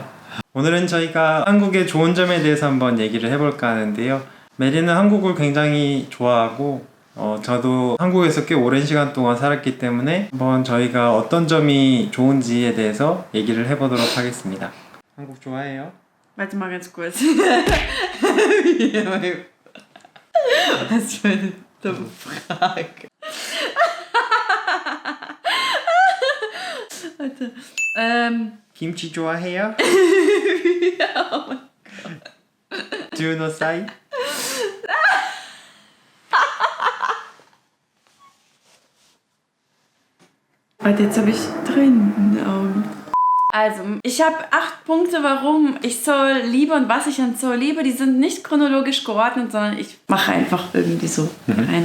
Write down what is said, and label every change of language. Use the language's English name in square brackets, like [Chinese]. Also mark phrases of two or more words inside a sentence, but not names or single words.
[Korean] 오늘은 저희가 한국의 좋은 점에 대해서 한번 얘기를 해볼까 하는데요. 메리는 한국을 굉장히 좋아하고 저도 한국에서 꽤 오랜 시간 동안 살았기 때문에 한번 저희가 어떤 점이 좋은지에 대해서 얘기를 해보도록 하겠습니다. 한국 좋아해요? [German] Warte mal ganz kurz. Was für eine dumme Frage. Warte. [Korean] 김치 좋아해요? [German] Ja, oh mein [Korean] 주노 사이? [German] Warte, jetzt habe ich Tränen in den Augen. Also, ich habe 8 Punkte, warum ich Seoul liebe und was ich an Seoul liebe. Die sind nicht chronologisch geordnet, sondern ich mache einfach irgendwie so rein.